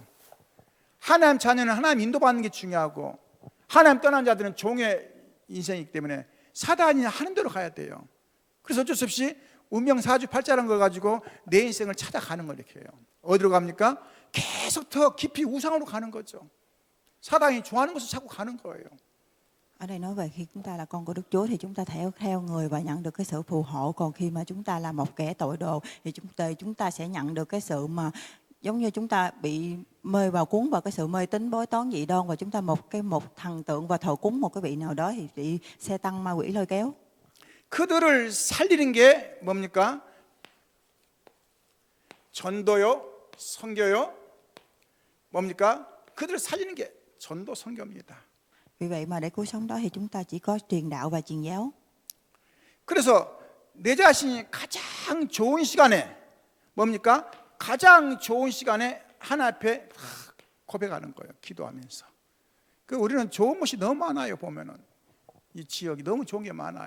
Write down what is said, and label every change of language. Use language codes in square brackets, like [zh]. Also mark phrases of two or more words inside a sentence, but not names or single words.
[ko] 하나님 자녀는 하나님 인도받는 게 중요하고 하나님 떠난 자들은 종의 인생이기 때문에 사단이 하는 대로 가야 돼요. 그래서 어쩔 수 없이 운명사주팔자라는 걸 가지고 내 인생을 찾아가는 걸 이렇게 해요. 어디로 갑니까? 계속 더 깊이 우상으로 가는 거죠. 사단이 좋아하는 것을 자꾸 가는 거예요. [vi] Ở đây nói về khi chúng ta là con của Đức Chúa thì chúng ta theo người và nhận được cái sự phù hộ. Còn khi mà chúng ta là một kẻ tội đồ thì chúng ta sẽ nhận được cái sự mà giống như chúng ta bị mê vào cuốn vào cái sự mê tín bói toán dị đoan, và chúng ta một thần tượng và thờ cúng một cái vị nào đó thì bị xe tăng ma quỷ lôi kéo. [ko] 그들을 살리는 게 뭡니까? 전도요, 선교요, 뭡니까? 그들을 살리는 게 전도 선교입니다. [vi] Vì vậy mà để cứu sống đó thì chúng ta chỉ có truyền đạo và truyền giáo. [ko] 그래서 내 자신이 가장 좋은 시간에 뭡니까? 가장 좋은 시간에 하나님 앞에 고백하는 거예요. 기도하면서. 그 우리는 좋은 것이 너무 많아요. 보면은 이 지역이 너무 좋은 게 많아요.